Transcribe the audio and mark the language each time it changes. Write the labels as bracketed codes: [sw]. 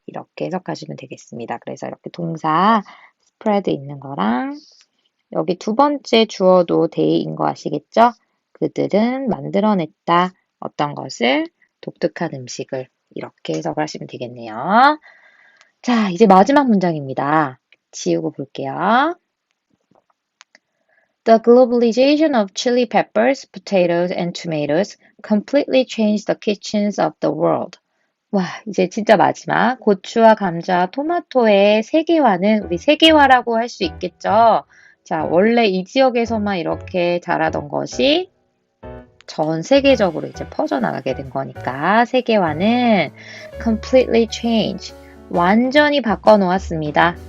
[ko] 이렇게 해석하시면 되겠습니다. 그래서 이렇게 동사 spread 있는 거랑 여기 두 번째 주어도 they인 거 아시겠죠? 그들은 만들어냈다. 어떤 것을? 독특한 음식을. 이렇게 해석을 하시면 되겠네요. 자, 이제 마지막 문장입니다. 지우고 볼게요. [en] The globalization of chili peppers, potatoes, and tomatoes completely changed the kitchens of the world. [ko] 와, 이제 진짜 마지막. 고추와 감자, 토마토의 세계화는 우리 세계화라고 할 수 있겠죠? 자, 원래 이 지역에서만 이렇게 자라던 것이 전 세계적으로 이제 퍼져나가게 된 거니까 세계화는 completely change, 완전히 바꿔놓았습니다.